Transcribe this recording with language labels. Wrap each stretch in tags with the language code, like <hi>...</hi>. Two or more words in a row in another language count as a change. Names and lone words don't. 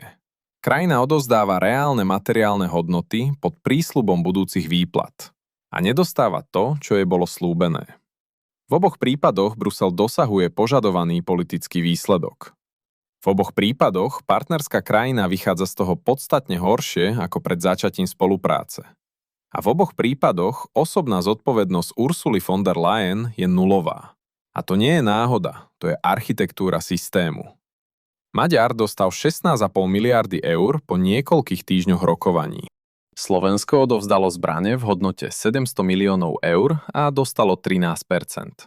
<sk>Krajina odovzdáva reálne materiálne hodnoty pod prísľubom budúcich výplat a nedostáva to, čo jej bolo slúbené. V oboch prípadoch Brusel dosahuje požadovaný politický výsledok. V oboch prípadoch partnerská krajina vychádza z toho podstatne horšie ako pred začatím spolupráce. A v oboch prípadoch osobná zodpovednosť Ursuly von der Leyen je nulová. A to nie je náhoda, to je architektúra systému. Maďar dostal 16,5 miliardy eur po niekoľkých týždňoch rokovaní. Slovensko odovzdalo zbrane v hodnote 700 miliónov eur a dostalo 13%.</sk>